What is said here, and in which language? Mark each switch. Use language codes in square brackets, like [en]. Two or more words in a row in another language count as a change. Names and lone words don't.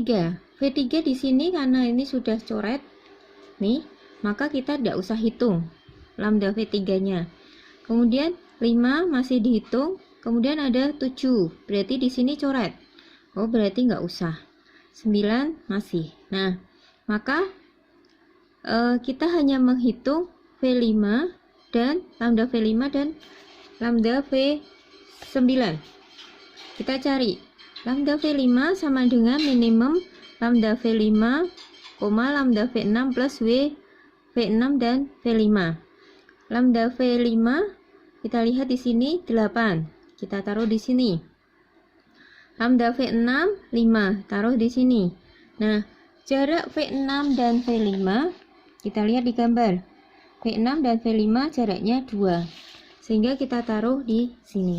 [id] V3 di sini karena ini sudah coret nih, maka kita tidak usah hitung lambda V3-nya. Kemudian 5 masih dihitung, kemudian ada 7. Berarti di sini coret. Oh, berarti nggak usah. 9 masih. Nah, maka kita hanya menghitung V5 dan lambda V5 dan lambda V9. Kita cari lambda V5 sama dengan minimum lambda V5, lambda V6 plus V6 dan V5. Lambda V5 kita lihat di sini 8. Kita taruh di sini. Lambda V6 5, taruh di sini. Nah, jarak V6 dan V5 kita lihat di gambar. V6 dan V5 jaraknya 2, sehingga kita taruh di sini.